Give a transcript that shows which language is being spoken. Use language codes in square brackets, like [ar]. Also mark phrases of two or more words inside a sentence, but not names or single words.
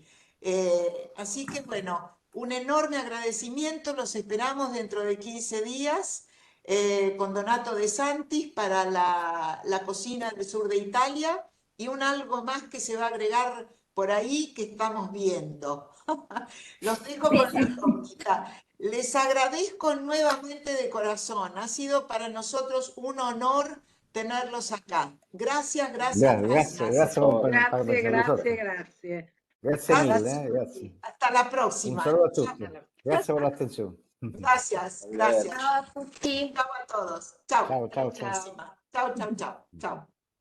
[es] Así que bueno, un enorme agradecimiento, los esperamos dentro de 15 días con Donato De Santis para la cocina del sur de Italia y un algo más que se va a agregar por ahí que estamos viendo. Los dejo con la incógnita. Les agradezco nuevamente de corazón. Ha sido para nosotros un honor tenerlos acá. Gracias, gracias, [it] Grazie, [es] gracias. [it] grazie per Grazie, pensare grazie, [es] vosotres. [it] grazie. Grazie mille, [es] Gracias. [it] grazie. [es] Hasta la [it] Un [es] próxima. [it] saluto a [es] Chao. [it] tutti. Grazie per l'attenzione. [es] Gracias, gracias. [it] Ciao a tutti. [es] Chao a todos. Chao. [it] Ciao, ciao, [es] Hasta la [it] ciao. [es] próxima. Chao, chao, chao. Chao.